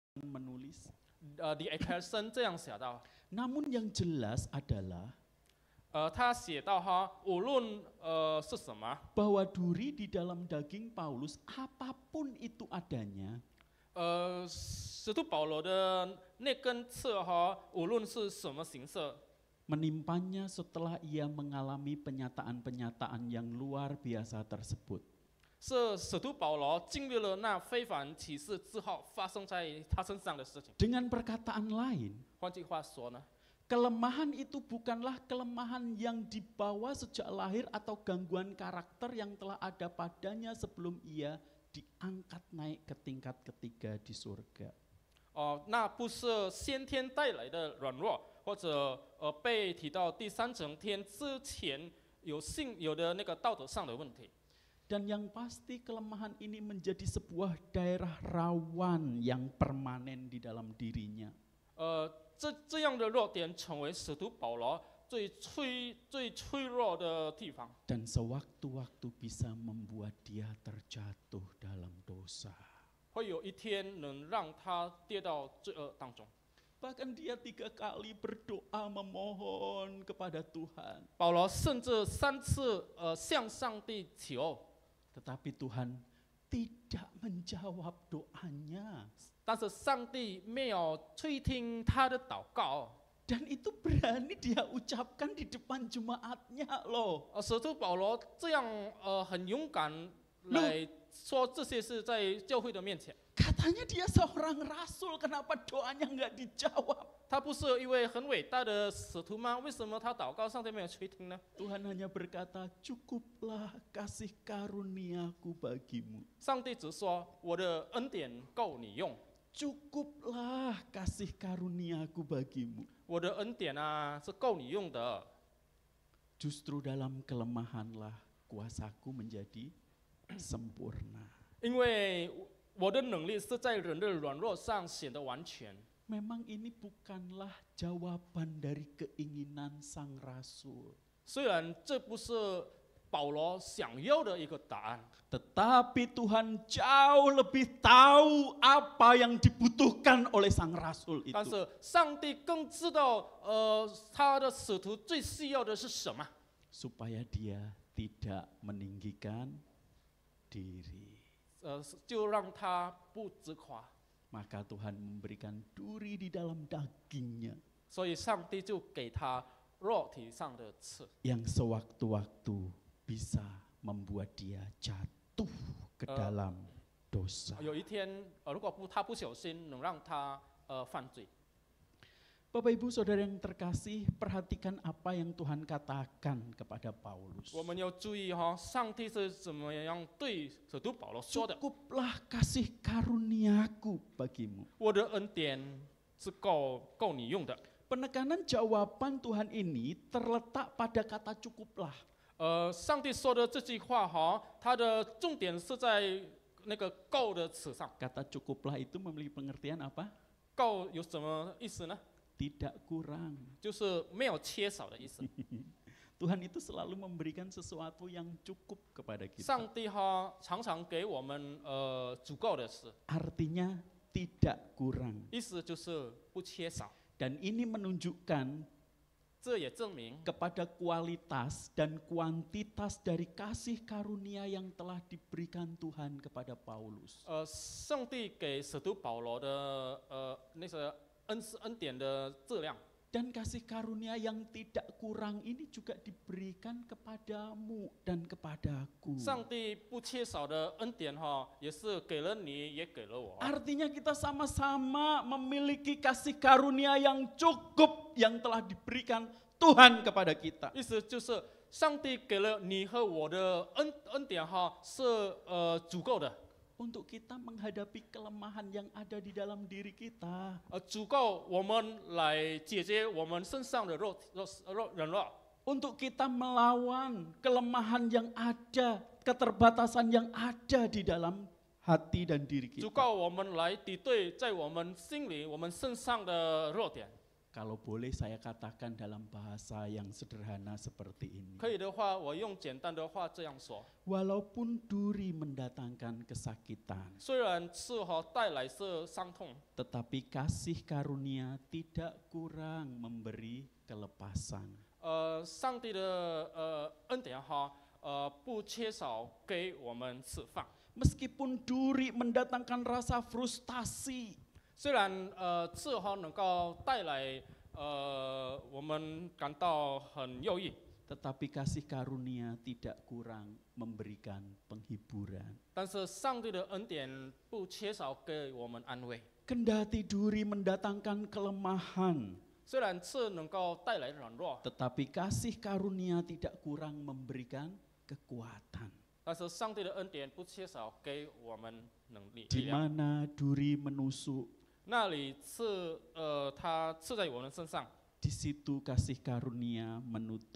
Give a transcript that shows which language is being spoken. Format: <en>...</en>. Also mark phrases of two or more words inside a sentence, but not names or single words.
<id>menulis.</id> <zh>李艾克森这样写道，</zh> <id>Namun yang jelas adalah</id> <zh>他写到无论是什么，</zh> <id>bahwa duri di dalam daging Paulus apapun itu adanya,</id> <zh>使徒保罗的那根刺无论是什么形色，</zh> <id>menimpanya setelah ia mengalami penyataan-penyataan yang luar biasa tersebut.</id> <zh>是使徒保罗经历了那非凡启示之后发生在他身上的事情。</zh> <id>Dengan perkataan lain,</id> <zh>换句话说呢，</zh> <id>kelemahan itu bukanlah kelemahan yang dibawa sejak lahir atau gangguan karakter yang telah ada padanya sebelum ia diangkat naik ke tingkat ketiga di surga.</id> <zh>那不是先天带来的软弱，或者被提到第三层天之前有的那个道德上的问题。</zh> <id>Dan yang pasti kelemahan ini menjadi sebuah daerah rawan yang permanen di dalam dirinya.</id> <zh>这样的弱点成为使徒保罗最脆弱的地方。</zh> <id>Dan sewaktu-waktu bisa membuat dia terjatuh dalam dosa.</id> <zh>会有一天能让他跌到罪恶当中。</zh> <id>Bahkan dia 3 kali berdoa memohon kepada Tuhan.</id> <zh>保罗甚至3次向上帝求，</zh> <id>Tetapi Tuhan tidak menjawab doanya.</id> <zh>但是上帝没有垂听他的祷告。</zh> <id>Dan itu berani dia ucapkan di depan jemaatnya loh.</id> <zh>使徒保罗这样很勇敢来说这些事在教会的面前。</zh> <id>Katanya dia seorang rasul, kenapa doanya nggak dijawab?</id> <zh>他不是一位很伟大的使徒吗？为什么他祷告上帝没有垂听呢？</zh> <id>Tuhan hanya berkata, cukuplah kasih karuniaku bagimu.</id> <zh>上帝只说我的恩典够你用，</zh> <id>Cukuplah kasih karuniaku bagimu.</id> <zh>我的恩典是够你用的。</zh> <id>Justru dalam kelemahanlah kuasaku menjadi sempurna.</id> <zh>因为我的能力是在人的软弱上显得完全。</zh> <id>Memang ini bukanlah jawaban dari keinginan sang rasul.</id> <zh>虽然这不是保罗想要的一个答案，</zh> <id>Tetapi Tuhan jauh lebih tahu apa yang dibutuhkan oleh sang rasul</id> <zh>但</zh> <id>itu.</id> <zh>是上帝更知道，他的使徒最需要的是什么，</zh> <id>Supaya dia tidak meninggikan diri.</id> <zh>就让他不自夸。</zh> <id>Maka Tuhan memberikan duri di dalam dagingnya</id> <zh>所以上帝就给他肉体上的刺，</zh> <id>yang sewaktu-waktu bisa membuat dia jatuh ke dalam dosa.</id> <zh>有一天，如果他不小心，能让他犯罪。</zh> <id>Bapak Ibu Saudara yang terkasih, perhatikan apa yang Tuhan katakan kepada Paulus.</id> <zh>我们要注意上帝是怎么样对使徒保罗说的。</zh> <id>Cukuplah kasih karuniaku bagimu.</id> <zh>我的恩典是够你用的。</zh> <id>Penekanan jawaban Tuhan ini terletak pada kata cukuplah.</id> <zh>上帝说的这句话它的重点是在那个够的词上。</zh> <id>Kata cukuplah itu memiliki pengertian apa?</id> <zh>够有什么意思呢？</zh> <id>Tidak kurang.</id> <zh>就是没有缺少的意思。</zh> <id>Tuhan itu selalu memberikan sesuatu yang cukup kepada kita.</id> <zh>上帝常常给我们足够的事，</zh> <id>Artinya tidak kurang.</id> <zh>意思就是不缺少。</zh> <id>Dan ini menunjukkan</id> <zh>这也证明</zh> <id>kepada kualitas dan kuantitas dari kasih karunia yang telah diberikan Tuhan kepada Paulus.</id> <zh>上帝给使徒保罗的那个恩典的质量。</zh> <id>Dan kasih karunia yang tidak kurang ini juga diberikan kepadamu dan kepadaku.</id> <zh>上帝不缺少的恩典也是给了你，也给了我。</zh> <id>Artinya kita sama-sama memiliki kasih karunia yang cukup yang telah diberikan Tuhan kepada kita.</id> <zh>意思就是上帝给了你和我的恩典是足够的。</zh> <id>Untuk kita menghadapi kelemahan yang ada di dalam diri kita.</id> <zh>足够我们来解决我们身上的软弱。</zh> <id>Untuk kita melawan kelemahan yang ada, keterbatasan yang ada di dalam hati dan diri</id> <zh>足</zh> <id>kita.</id> <zh>够我们来抵对在我们心里、我们身上的弱点。</zh> <id>Kalau boleh saya katakan dalam bahasa yang sederhana seperti ini.</id> <zh>可以的话，我用简单的话这样说：</zh> <id>Walaupun duri mendatangkan kesakitan,</id> <zh>虽然刺带来是伤痛，</zh> <id>tetapi kasih karunia tidak kurang memberi kelepasan.</id> <zh>上帝的恩典不缺少给我们释放。</zh> <id>Meskipun duri mendatangkan rasa frustasi,</id> <zh>虽然刺能够带来我们感到很忧郁，</zh> <id>tetapi kasih karunia tidak kurang memberikan penghiburan.</id> <zh>但是上帝的恩典不缺少给我们安慰。</zh> <id>Kendati duri mendatangkan kelemahan,</id> <zh>虽然刺能够带来软弱，</zh> <id>tetapi kasih karunia tidak kurang memberikan kekuatan.</id> <zh>但是上帝的恩典不缺少给我们能力</zh> <id>Di</id> <zh>力量。</zh> <id>mana duri menusuk,</id> <zh>那里它刺在我们身上，</zh> <id>di situ kasih karunia menutup.</id>